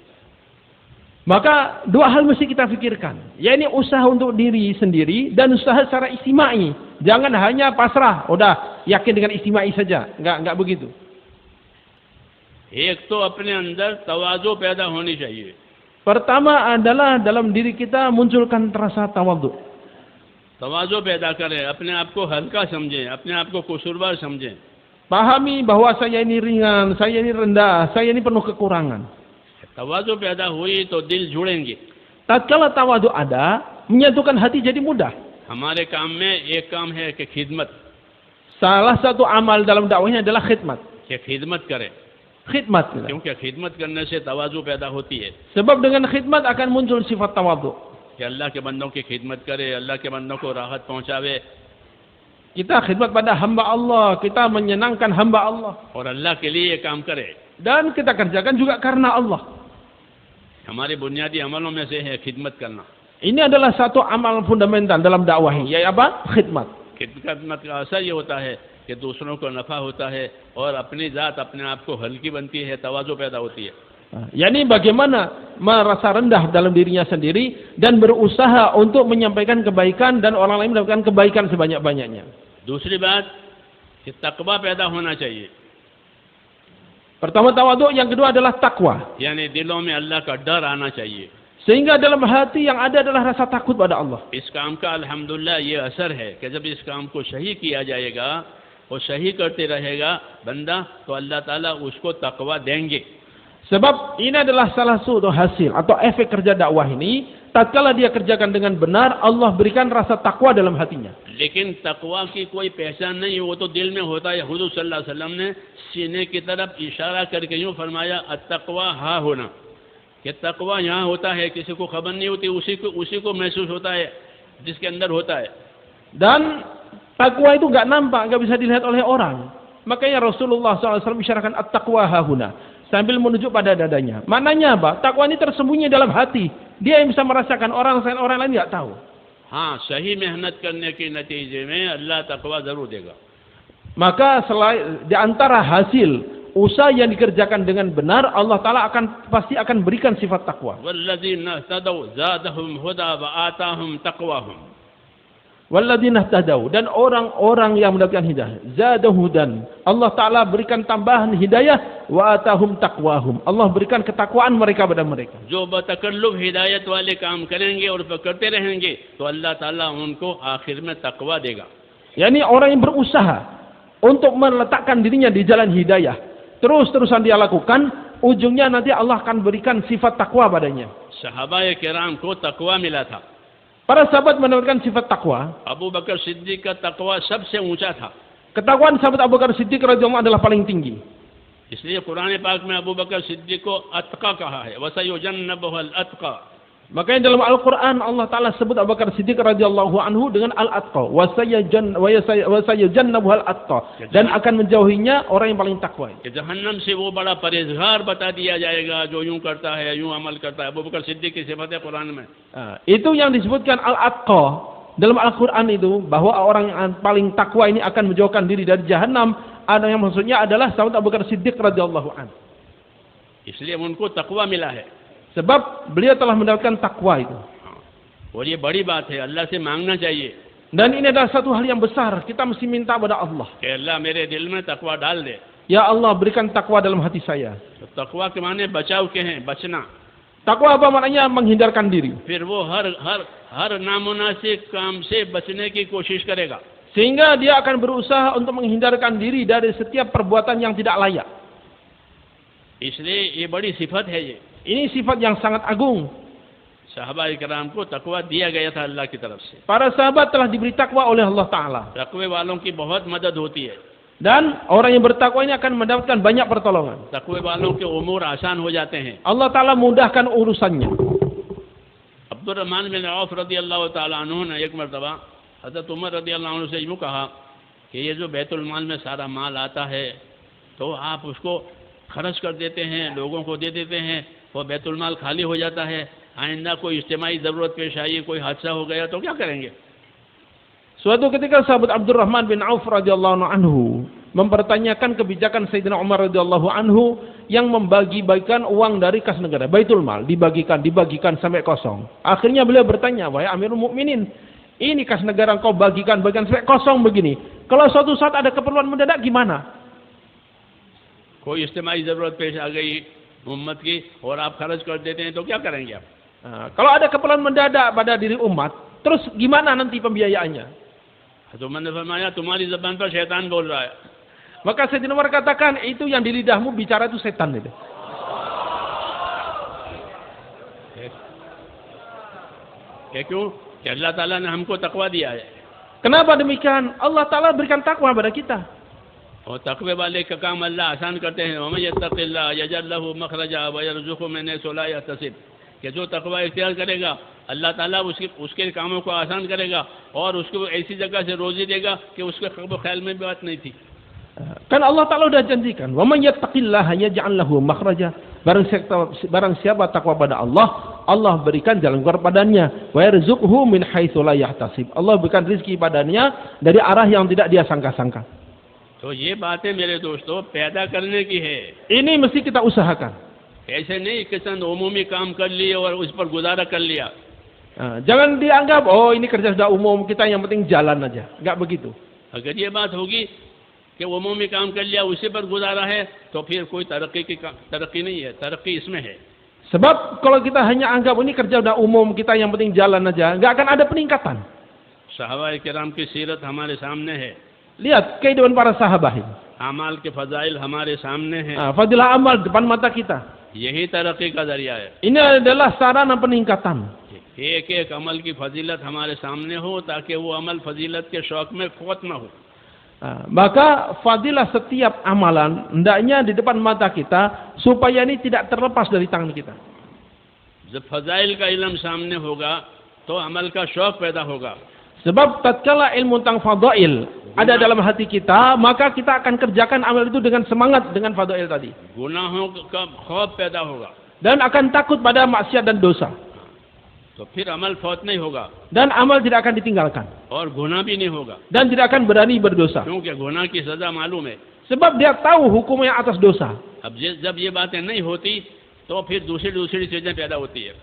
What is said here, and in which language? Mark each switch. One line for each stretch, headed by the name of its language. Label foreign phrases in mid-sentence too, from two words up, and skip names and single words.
Indonesian: Maka dua hal mesti kita pikirkan, yakni usaha untuk diri sendiri dan usaha secara istimai. Jangan hanya pasrah, udah yakin dengan istimai saja, enggak begitu.
Urdu: ایک تو اپنے اندر تواضع پیدا ہونی چاہیے.
Indonesian: Pertama adalah dalam diri kita munculkan rasa tawadhu.
Urdu: تواضع پیدا کریں، اپنے آپ کو ہلکا سمجھیں، اپنے آپ کو قصوروار سمجھیں.
Indonesian: Pahami bahwa saya ini ringan, saya ini rendah, saya ini penuh kekurangan.
Urdu: تواضع پیدا ہوئی تو دل جڑیں گے.
Indonesian: Tatkala tawadhu ada, menyatukan hati jadi mudah.
Urdu: ہمارے کام میں ایک کام ہے کہ خدمت.
Indonesian: Salah satu amal dalam dakwahnya adalah khidmat.
Urdu: کہ خدمت کرے,
Indonesian: Khidmat.
Urdu: کیونکہ خدمت کرنے سے تواضع پیدا ہوتی ہے
Indonesian: Sebab dengan khidmat akan muncul sifat tawadhu.
Urdu: کہ اللہ کے بندوں کی خدمت کرے، اللہ کے بندوں کو راحت پہنچاوے
Indonesian: Kita khidmat pada hamba Allah, kita menyenangkan hamba Allah.
Urdu: اور اللہ کے لیے یہ کام کرے.
Indonesian: Dan kita kerjakan juga karena Allah.
Urdu: ہمارے بنیادی عملوں میں سے ہے خدمت کرنا.
Indonesian: Ini adalah satu amal fundamental dalam dakwah, yaitu apa? Khidmat.
Urdu: خدمت کا اثر یہ ہوتا ہے کہ دوسروں کو نفع ہوتا ہے اور اپنی ذات اپنے آپ کو ہلکی بنتی ہے، تواضع پیدا ہوتی ہے.
Indonesian: Yani bagaimana merasa rendah dalam dirinya sendiri dan berusaha untuk menyampaikan kebaikan dan orang lain mendapatkan kebaikan sebanyak-banyaknya.
Urdu: دوسری بات کہ تقویٰ پیدا ہونا چاہیے.
Indonesian: Pertama tawadhu, yang kedua adalah takwa.
Urdu: یعنی دلوں میں اللہ کا ڈر آنا چاہیے.
Indonesian: Sehingga dalam hati yang ada adalah rasa takut pada Allah.
Urdu: اس کام کا الحمدللہ یہ اثر ہے کہ جب اس کام کو صحیح کیا جائے گا اور صحیح کرتے رہے گا بندہ تو اللہ تعالیٰ اس کو تقویٰ دیں گے.
Indonesian: Sebab ini adalah salah satu hasil atau efek kerja dakwah ini. Tatkala dia kerjakan dengan benar, Allah berikan rasa takwa dalam hatinya.
Urdu: لیکن تقویٰ کی کوئی پہچان نہیں، وہ تو دل میں ہوتا ہے. حضور
Arabic: صلى الله عليه وسلم
Urdu: نے سینے کی طرف اشارہ کر کے یوں فرمایا
Arabic: التقوى هاهنا,
Urdu: کہ تقویٰ یہاں ہوتا ہے، کسی کو خبر نہیں ہوتی، اسی کو محسوس ہوتا ہے جس کے اندر ہوتا ہے.
Indonesian: Dan takwa itu nggak nampak, nggak bisa dilihat oleh orang. Makanya Rasulullah SAW isyaratkan
Arabic: التقوى هاهنا
Indonesian: sambil menunjuk pada dadanya. Maknanya apa? Takwa ini tersembunyi dalam hati. Dia yang bisa merasakan, orang lain nggak tahu.
Urdu: ہاں، صحیح محنت کرنے کے نتیجے میں اللہ تقویٰ ضرور دے گا.
Indonesian: Maka di antara hasil usaha yang dikerjakan dengan benar, Allah Ta'ala pasti akan berikan sifat takwa.
Arabic: والذين اهتدوا زادهم هدى وآتاهم تقواهم. والذين اهتدوا,
Indonesian: dan orang-orang yang mendapatkan hidayah, zadahudan, Allah Ta'ala berikan tambahan hidayah,
Arabic: وآتاهم تقواهم,
Indonesian: Allah berikan ketakwaan mereka pada mereka.
Urdu: جو بتکلف ہدایت والے کام کریں گے اور کرتے رہیں گے تو اللہ تعالیٰ ان کو آخر میں تقویٰ دے گا.
Indonesian: Yani orang yang berusaha untuk meletakkan dirinya di jalan hidayah, terus-terusan dia lakukan, ujungnya nanti Allah akan berikan sifat takwa padanya.
Urdu: صحابۂ کرام کو تقویٰ ملا تھا.
Indonesian: Para sahabat mendapatkan sifat takwa.
Urdu: ابو بکر صدیق کا تقویٰ سب سے اونچا تھا.
Indonesian: Ketakwaan sahabat Abu Bakar Siddiq
Arabic: رضي الله عنه
Indonesian: adalah paling tinggi.
Urdu: اس لیے قرآن پاک میں ابو بکر صدیق کو اتقیٰ کہا ہے.
Arabic: وسيجنبها الأتقى.
Indonesian: Makanya dalam Al-Quran Allah Ta'ala sebut Abu Bakar Siddiq
Arabic: رضي الله عنه
Indonesian: dengan al-atqa.
Arabic: وسيجنبها الأتقى.
Indonesian: Dan akan menjauhinya orang yang paling takwa.
Urdu: جہنم سے وہ بڑا پرہیزگار بتا دیا جائے گا جو یوں کرتا ہے، یوں عمل کرتا ہے. ابو بکر صدیق کی صفت ہے قرآن میں.
Indonesian: Itu yang disebutkan al-atqa dalam Al-Quran itu, bahwa orang yang paling takwa ini akan menjauhkan diri dari Jahannam. Ada yang maksudnya adalah sahabat Abu Bakar Siddiq
Arabic: رضي الله عنه.
Urdu: اس لیے ان کو تقویٰ ملا ہے.
Indonesian: Sebab beliau telah mendapatkan takwa itu.
Urdu: اور یہ بڑی بات ہے، اللہ سے مانگنا چاہیے.
Indonesian: Dan ini adalah satu hal yang besar. Kita mesti minta pada Allah.
Urdu: کہ اللہ میرے دل میں تقویٰ ڈال دے.
Indonesian: Ya Allah, berikan takwa dalam hati saya.
Urdu: تو تقویٰ کے معنی بچاؤ کے ہیں، بچنا.
Indonesian: Takwa apa maknanya? Menghindarkan diri.
Urdu: پھر وہ ہر نامناسب کام سے بچنے کی کوشش کرے گا.
Indonesian: Sehingga dia akan berusaha untuk menghindarkan diri dari setiap perbuatan yang tidak layak.
Urdu: اس لیے یہ بڑی صفت ہے۔ یہ
Indonesian: Ini sifat yang sangat agung.
Urdu: صحابۂ کرام کو تقویٰ دیا گیا تھا اللہ کی طرف سے.
Indonesian: Para sahabat telah diberi takwa oleh Allah Ta'ala.
Urdu: تقوے والوں کی بہت مدد ہوتی ہے.
Indonesian: Dan orang yang bertakwa ini akan mendapatkan banyak pertolongan.
Urdu: تقوے والوں کے امور آسان ہو جاتے ہیں.
Indonesian: Allah Ta'ala mudahkan urusannya.
Urdu: عبدالرحمٰن بن عوف
Arabic: رضي الله تعالى عنه
Urdu: نے ایک مرتبہ حضرت عمر
Arabic: رضي الله عنه
Urdu: سے یوں کہا کہ یہ جو بیت المال میں سارا مال آتا ہے تو آپ اس کو خرچ کر دیتے ہیں، لوگوں کو دے دیتے ہیں، وہ بیت المال خالی ہو جاتا ہے. آئندہ کوئی اجتماعی ضرورت پیش آئی، کوئی حادثہ ہو گیا تو کیا کریں گے?
Indonesian: Suatu ketika sahabat Abdurrahman bin Auf
Arabic: رضي الله عنه
Indonesian: mempertanyakan kebijakan Sayyidina Umar
Arabic: رضي الله عنه
Indonesian: yang membagi-bagikan uang dari kas negara, Baitul Mal, dibagikan sampai kosong. Akhirnya beliau bertanya, wahai Amirul Mukminin, ini kas negara engkau bagikan sampai kosong begini. Kalau suatu saat ada keperluan mendadak gimana?
Urdu: کوئی اجتماعی ضرورت پیش آ گئی امت کی اور آپ خرچ کر دیتے ہیں تو کیا کریں گے آپ?
Indonesian: Kalau ada keperluan mendadak pada diri umat, terus gimana nanti pembiayaannya?
Urdu: تو میں نے فرمایا تمہاری زبان پر شیطان بول رہا ہے.
Indonesian: Maka Sayyidina Umar katakan, itu yang di lidahmu bicara itu setan itu.
Urdu: کیوں? کہ اللہ تعالیٰ نے ہم کو تقویٰ دیا ہے.
Indonesian: Kenapa demikian? Allah Ta'ala berikan takwa pada kita.
Urdu: اور تقوے والے کا کام اللہ آسان کرتے ہیں.
Arabic: ومن يتق الله يجعل له مخرجا ويرزقه من حيث لا يحتسب,
Urdu: کہ جو تقویٰ اختیار کرے گا اللہ تعالیٰ اس کے کاموں کو آسان کرے گا اور اس کو ایسی جگہ سے روزی دے گا کہ اس کے خیال میں بھی بات نہیں تھی.
Indonesian: Kan Allah Ta'ala sudah janjikan,
Arabic: ومن يتق الله يجعل له مخرجا.
Indonesian: Barang siapa takwa pada Allah, Allah berikan jalan keluar padanya.
Arabic: ويرزقه من حيث لا يحتسب.
Indonesian: Allah berikan rezeki padanya dari arah yang tidak dia sangka-sangka.
Urdu: تو یہ باتیں میرے دوستو پیدا کرنے کی ہیں.
Indonesian: Ini mesti kita usahakan.
Urdu: ایسے نہیں کہ چند عمومی کام کر لیے اور اس پر گزارا کر لیا.
Indonesian: Jangan dianggap oh ini kerja sudah umum, kita yang penting jalan aja. Enggak begitu.
Urdu: اگر یہ بات ہوگی کہ عمومی کام کر لیا اسی پر گزارا ہے تو پھر کوئی ترقی نہیں ہے، ترقی اس میں ہے.
Indonesian: Sebab kalau kita hanya anggap ini kerja udah umum, kita yang penting jalan aja, enggak akan ada peningkatan.
Urdu: صحابۂ کرام کی سیرت ہمارے سامنے ہے.
Indonesian: Lihat kehidupan para sahabat ini.
Urdu: اعمال کے فضائل ہمارے سامنے ہیں.
Indonesian: Fadilah amal depan mata kita.
Urdu: یہی ترقی کا ذریعہ ہے.
Indonesian: Ini adalah sarana peningkatan.
Urdu: ایک ایک عمل کی فضیلت ہمارے سامنے ہو تاکہ وہ عمل فضیلت کے شوق میں فوت نہ ہو.
Indonesian: Maka fadilah setiap amalan hendaknya di depan mata kita supaya ini tidak terlepas dari tangan kita.
Urdu: جب فضائل کا علم سامنے ہوگا تو عمل کا شوق پیدا ہوگا.
Indonesian: Sebab tatkala ilmu tentang fadail ada dalam hati kita, maka kita akan kerjakan amal itu dengan semangat dengan fadail tadi.
Urdu: گناہوں کا خوف پیدا ہوگا.
Indonesian: Dan akan takut pada maksiat dan dosa.
Urdu: تو پھر عمل فوت نہیں ہوگا.
Indonesian: Dan amal tidak akan ditinggalkan.
Urdu: اور گناہ بھی نہیں ہوگا.
Indonesian: Dan tidak akan berani berdosa.
Urdu: کیونکہ گناہ کی سزا معلوم ہے.
Indonesian: Sebab dia tahu hukumnya atas dosa.
Urdu: اب جب یہ باتیں نہیں ہوتیں تو پھر دوسری چیزیں پیدا ہوتی ہیں.